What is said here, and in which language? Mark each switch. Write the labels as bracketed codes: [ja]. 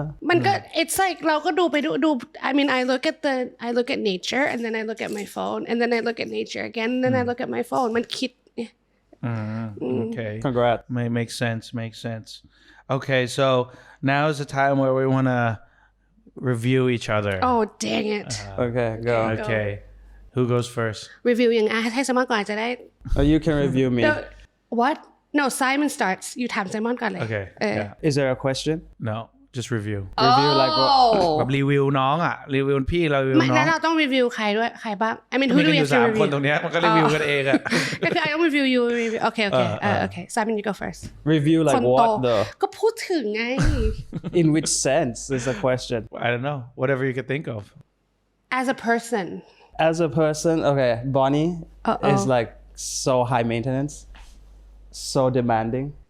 [th] มันก็ [en] it's like [th] เราก็ดูไปดู [en] I mean I look at nature and then I look at my phone and then I look at nature again and then I look at my phone [th] มันคิด [en] Okay. Congrats. Makes sense. Okay, so now is the time where we want to review each other. Oh dang it. Okay, go. Okay. Who goes first? [th] Review ยังให้ไซมอนก่อนจะได้ [en] You can review me. What? No, Simon starts. [th] You ถามไซมอนก่อนเลย [en] Okay. Yeah. Is there a question? No, just review. Review like what? [th] แบบรีวิวน้องอ่ะรีวิวพี่เรารีวิวน้อง แล้วเราต้องรีวิวใครด้วยใครบ้าง [en] I mean who do we have to [th] 3 คน [en] review [th] ตรงเนี้ยมันก็รีวิวกันเองอ่ะ ก็คือ [en] I don't review you review okay Simon you go first Review like what though? [th] ก็พูดถึงไง [en] In which sense is the question? I don't know. Whatever you could think of. As a person As a person, okay, Bonnie is like so high maintenance, so demanding.